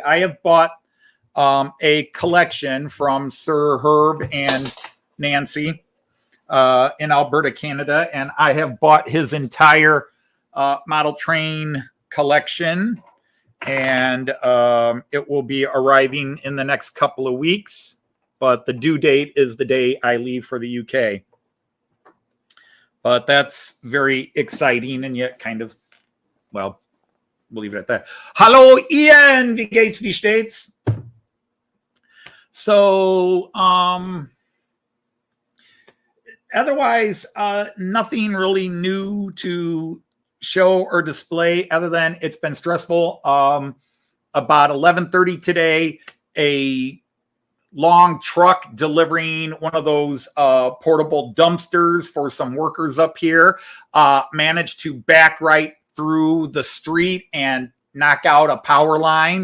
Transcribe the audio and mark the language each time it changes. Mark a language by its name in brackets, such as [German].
[English] I have bought a collection from Sir Herb and Nancy in Alberta, Canada, and I have bought his entire model train collection, and it will be arriving in the next couple of weeks, but the due date is the day I leave for the UK. But that's very exciting and yet kind of, well, we'll leave it at that. [German] Hallo Ian, wie geht's, wie steht's? [English] So, otherwise, nothing really new to show or display other than it's been stressful. About 11:30 today, a long truck delivering one of those portable dumpsters for some workers up here managed to back right through the street and knock out a power line.